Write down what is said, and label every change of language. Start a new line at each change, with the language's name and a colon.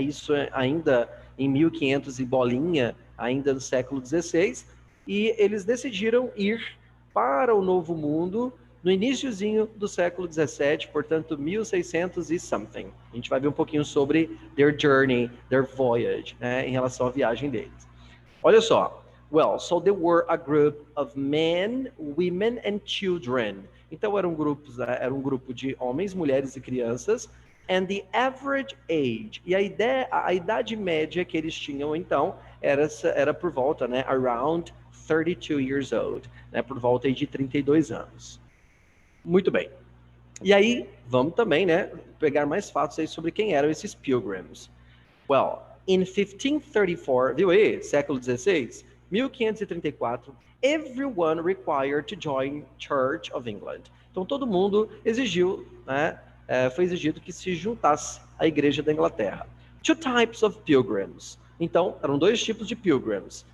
Portuguese: Isso ainda em 1500 e bolinha, ainda no século 16, e eles decidiram ir para o Novo Mundo no iniciozinho do século 17, portanto 1600 e something. A gente vai ver um pouquinho sobre
English: their journey, their voyage,
Portuguese: né? Em relação à viagem deles. Olha só,
English: Well, so there were a group of men, women and children.
Portuguese: Então eram grupos, era um grupo de homens, mulheres e crianças.
English: And the average age,
Portuguese: e a idade média que eles tinham então era por volta, né,
English: around 32 years old,
Portuguese: né, por volta de 32 anos. Muito bem. E aí, vamos também, né, pegar mais fatos aí sobre quem eram esses pilgrims.
English: Well, in 1534,
Portuguese: viu aí, século XVI,
English: 1534, everyone required to join Church of England.
Portuguese: Então todo mundo exigiu, né, foi exigido que se juntasse à Igreja da Inglaterra.
English: Two types of pilgrims.
Portuguese: Então, eram dois tipos de pilgrims.